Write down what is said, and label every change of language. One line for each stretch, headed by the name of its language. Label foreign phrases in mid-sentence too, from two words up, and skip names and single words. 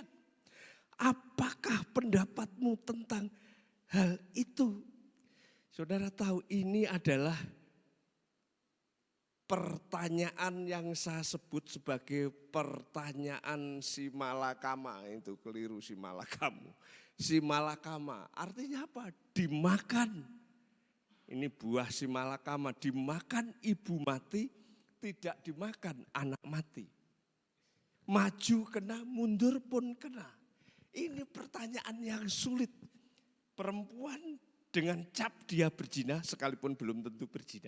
Indonesian: Apakah pendapatmu tentang hal itu? Saudara tahu ini adalah pertanyaan yang saya sebut sebagai pertanyaan si malakama. Itu keliru, si malakamu. Si malakama artinya apa? Dimakan. Ini buah si malakama, dimakan ibu mati, tidak dimakan anak mati. Maju kena, mundur pun kena. Ini pertanyaan yang sulit. Perempuan dengan cap dia berzina, sekalipun belum tentu berzina.